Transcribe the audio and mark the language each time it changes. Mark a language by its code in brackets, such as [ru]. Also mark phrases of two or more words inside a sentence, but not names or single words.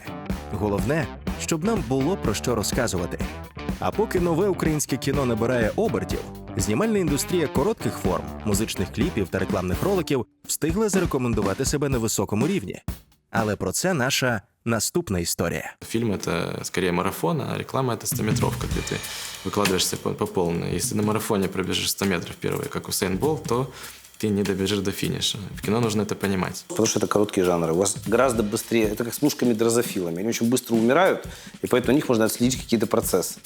[uk] Головне, щоб нам було про що розказувати. А поки нове українське кіно набирає обертів, знімальна індустрія коротких форм, музичних кліпів та рекламних роликів встигла зарекомендувати себе на високому рівні. Але про це наша наступна історія. [ru] Фильм — это скорее марафон, а реклама — это 100-метровка, где ты выкладываешься по полной. Если на марафоне пробежишь 100 метров первые, как Усейн Болт, то ты не добежишь до финиша. В кино нужно это понимать. Потому что это короткие жанры. У вас гораздо быстрее, это как с мушками-дрозофилами. Они очень быстро умирают, и поэтому у них можно отследить какие-то процессы.